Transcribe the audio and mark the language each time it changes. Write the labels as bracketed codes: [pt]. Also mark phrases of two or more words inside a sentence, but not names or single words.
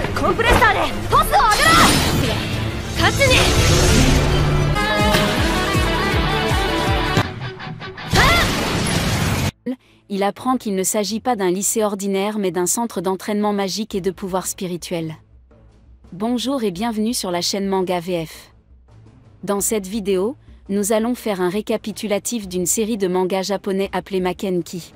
[ja] ンプレッサーでトスを上げろ。勝ちに。 [fr] Il apprend qu'il ne s'agit pas d'un lycée ordinaire mais d'un centre d'entraînement magique et de pouvoir spirituel. Bonjour et bienvenue sur la chaîne Manga VF. Dans cette vidéo, nous allons faire un récapitulatif d'une série de mangas japonais appelée Makenki.